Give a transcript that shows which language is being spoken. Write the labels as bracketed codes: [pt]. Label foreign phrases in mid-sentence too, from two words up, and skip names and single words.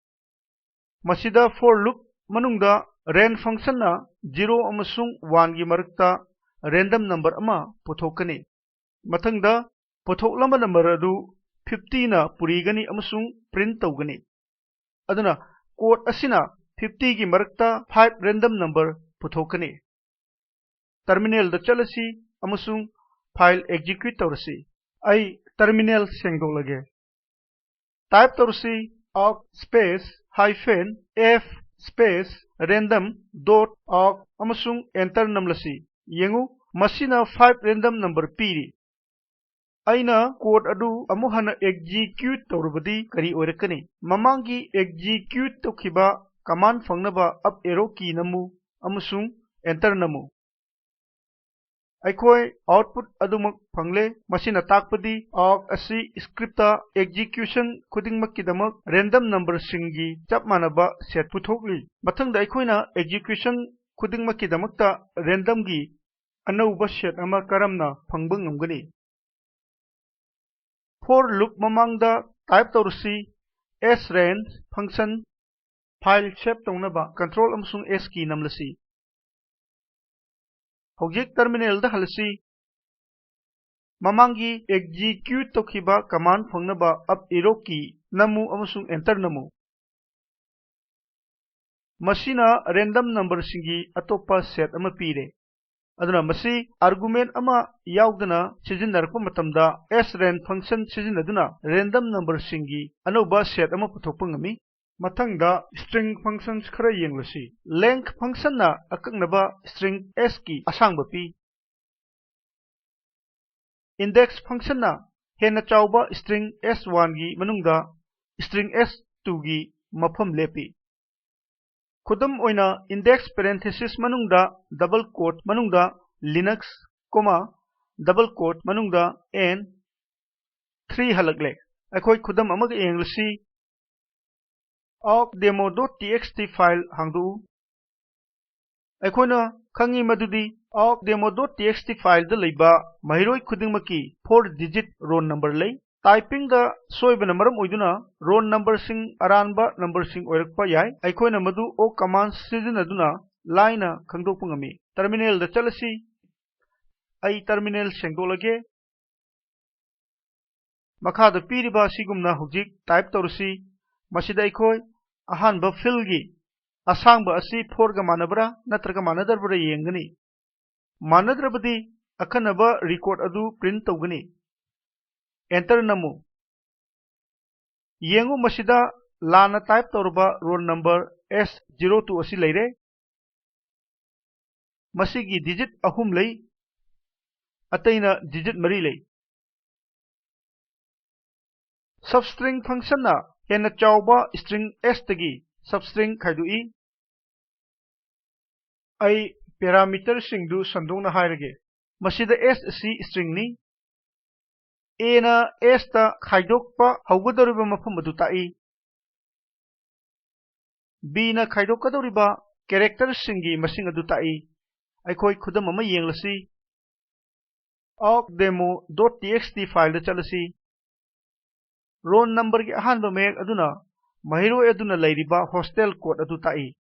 [mni] Masida [en] for loop [mni] manungda ren function na 0 amasung 1 gi marakta [en] random number [mni] ama puthokani mathangda puthoklamba number adu 50 na purigani amasung print tawgani aduna code asina 50 gi marakta 5 [en] random number [mni] puthokani terminal da chalasi amasung file execute tawrasi ai terminal sengdoklage type tawrasi [en] awk space hyphen f space random dot awk [mni] amasung enter namlasi yengu masina 5 [en] random number [mni] piri aina code adu amuhana execute tawrubadi kari oirakani mamangi execute tokhiba command fangnaba [en] up arrow key [mni] namu amasung enter namu ꯑꯩꯈꯣꯏ output ꯑꯗꯨꯃꯛ ꯐꯪꯂꯦ ꯃꯁꯤꯅ ꯇꯥꯛꯄꯗꯤ awk ꯑꯁꯤ scriptꯇ execution ꯈꯨꯗꯤꯡꯃꯛꯀꯤꯗꯃꯛ [en] random number [mni] ꯁꯤꯡꯒꯤ ꯆꯞ ꯃꯥꯟꯅꯕ set ꯄꯨꯊꯣꯛꯂꯤ ꯃꯊꯪꯗ ꯑꯩꯈꯣꯏꯅ execution ꯈꯨꯗꯤꯡꯃꯛꯀꯤꯗꯃꯛꯇ randomꯒꯤ ꯑꯅꯧꯕ set ꯑꯃ ꯀꯔꯝꯅ ꯐꯪꯕ ꯉꯝꯒꯅꯤ [en] for loop [mni] ꯃꯃꯥꯡꯗ type ꯇꯧꯔꯁꯤ [en] srange function [mni] file save ꯇꯧꯅꯕ control ꯑꯃꯁꯨꯡ s key ꯅꯝꯂꯁꯤ Hojik terminal da halasi mamangi execute tokhiba command phangnaba [en] up arrow key [mni] namu amasung enter namu masina [en] random number [mni] singi atopa set ama pire aduna masi argument ama yaudana sijinnarpa matamda sran function sijinaduna [en] random number [mni] singi anoba set ama puthokpa ngami mathangda [en] string functions [mni] khara yenglasi [en] length function [mni] na akaknaba [en] string s [mni] ki asangba pi [en] index function [mni] na hena chawba [en] string s1 [mni] gi manungda [en] string s2 [mni] gi mafam lepi khudam oina index parenthesis manungda [en] double quote [mni] manungda linux [en] double quote [mni] manungda n 3 halagle akhoi khudam amaga yenglasi awk [en] demo.txt file [mni] hangdu ꯑꯩꯈꯣꯏꯅ ꯈꯪꯉꯤ ꯃꯗꯨꯗꯤ awk demo.txt file da leiba mahiroi khudingmaki 4 [en] digit roll number [mni] lei typing da soibana maram oiduna [en] roll number [mni] sing aranba number sing oirakpa yai ꯑꯩꯈꯣꯏꯅ madu o command sizinaduna laina khangdokpa ngami terminal da chalasi ai terminal sengdolage makhada piriba sigumna hojik type tawrasi masida ꯑꯩꯈꯣꯏ ahanba fill gi asangba asi 4 ga manabra natraga manadarbra yengani manadrabadi akhanaba record adu print tawgani enter namu yengu masida lana type tawrba [en] roll number s02 [mni] asi leire masigi digit ahum lei ataina digit mari lei [en] substring function [mni] na hena chawba [en] string s [mni] tagi substring khaidui ai parameter singdu sandongna hairage masida s asi string ni a na s ta khaidokpa haugadoriba mafam adu tai b na khaidokadoriba character singi masing adu tai aikoi khudam ama yenglasi awk [en] demo.txt file [mni] da chalasi [en] roll number [mni] gi ahanba mek aduna mahiroi aduna leiriba [en] hostel code [mni] adu tai